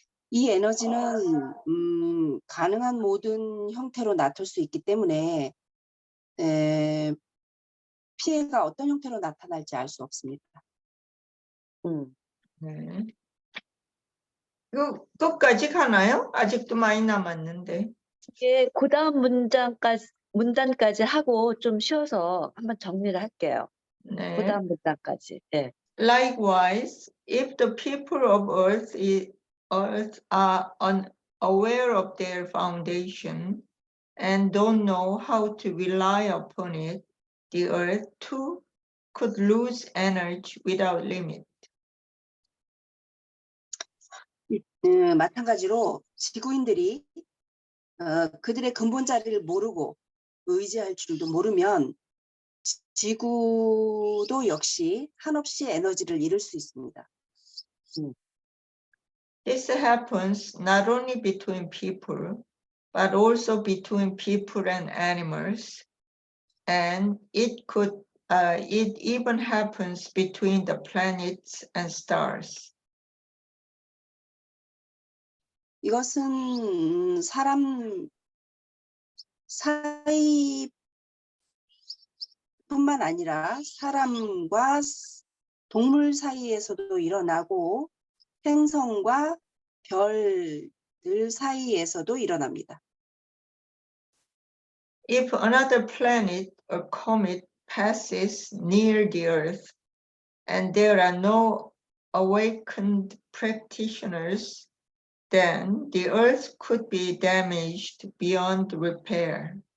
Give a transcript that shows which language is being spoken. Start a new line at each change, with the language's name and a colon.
Korean: 이 에너지는 가능한 모든 형태로 나타날 수 있기 때문에 피해가 어떤 형태로 나타날지 알 수 없습니다. 네. 이거 끝까지 가나요? 아직도 많이 남았는데. 이게 그다음 문단까지 하고 좀 쉬어서 한번 정리를 할게요. 네. 그다음 문단까지. 네.
English: Likewise, if the people of earth are unaware of their foundation and don't know how to rely upon it, the earth too could lose energy without limit.
Korean: 마찬가지로 지구인들이 그들의 근본 자리를 모르고 의지할 줄도 모르면 지구도 역시 한없이 에너지를 잃을 수 있습니다.
English: This happens not only between people, but also between people and animals, and it even happens between the planets and stars.
Korean: 이것은 사람 사이뿐만 아니라 사람과 동물 사이에서도 일어나고 행성과 별들 사이에서도 일어납니다.
English: If another planet or comet passes near the Earth and there are no awakened practitioners, then the Earth could be damaged beyond repair.